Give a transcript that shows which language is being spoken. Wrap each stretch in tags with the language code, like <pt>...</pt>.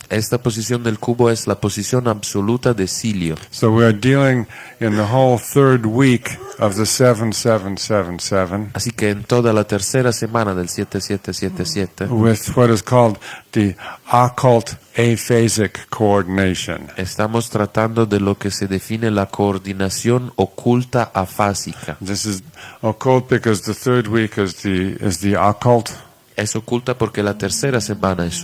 <es>esta posición del cubo es la posición absoluta de cilio.</es> <en>So we are dealing in the whole third week of the 7777</en> <es>Así que en toda la tercera semana del 7777</es> <en>with what is called the occult aphasic coordination.</en> <es>estamos tratando de lo que se define la coordinación oculta afásica.</es> <en>This is occult because the third week is the occult,</en> <es>Es oculta porque la tercera semana es</es>